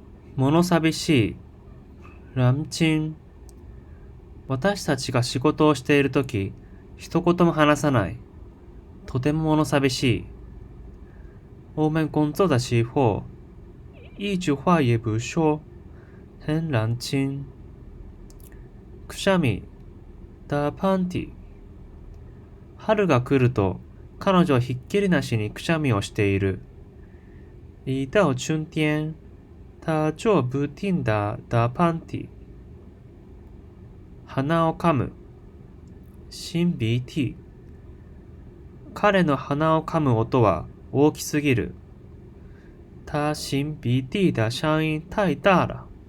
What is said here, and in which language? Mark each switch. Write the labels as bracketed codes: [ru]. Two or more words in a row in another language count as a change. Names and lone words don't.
[ja] 物寂しい。ラチン。私たちが仕事をしているとき、一言も話さない。とても物寂しい。 [zh] 我们工作的时候，一句话也不说，很冷清。 [ja] くしゃみ、ダパンティ。春が来ると、彼女はひっきりなしにくしゃみをしている。 [zh] 一到春天，他就不停地打喷嚏。 [ja] 鼻をかむ。擤鼻涕。彼の鼻をかむ音は大きすぎる。 [zh] 他擤鼻涕的声音太大了。